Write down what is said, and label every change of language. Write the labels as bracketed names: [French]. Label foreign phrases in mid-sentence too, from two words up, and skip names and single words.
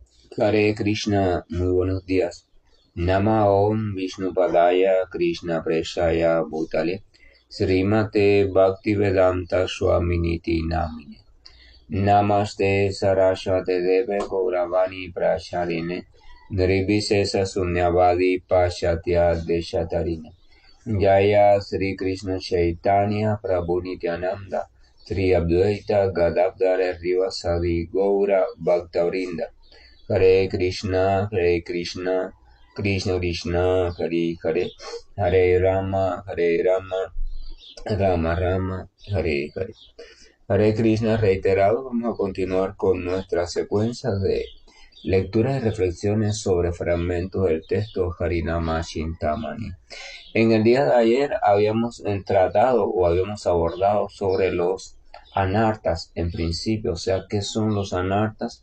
[Sanskrit] हरे कृष्ण, [Spanish] muy buenos días. [Sanskrit] नम ॐ विष्णु पादाय कृष्ण प्रेष्ठाय भूतले श्रीमते भक्तिवेदान्त स्वामिनिति नामिने नमस्ते सारस्वते देवे गौरवाणी प्रचारिणे निर्विशेष शून्यवादि पाश्चात्य देशतारिणे जय श्री कृष्ण चैतन्य प्रभु नित्यानन्द श्री अद्वैत गदाधर श्रीवासादि गौर भक्तवृन्द हरे कृष्ण, कृष्ण कृष्ण, हरे हरे, हरे राम, राम राम, हरे हरे. हरे कृष्ण [Spanish] reiterado, vamos a continuar con nuestra secuencia de lecturas y reflexiones sobre fragmentos del texto Harinama Chintamani. En el día de ayer habíamos tratado o habíamos abordado sobre los anartas en principio, o sea, ¿qué son los anartas?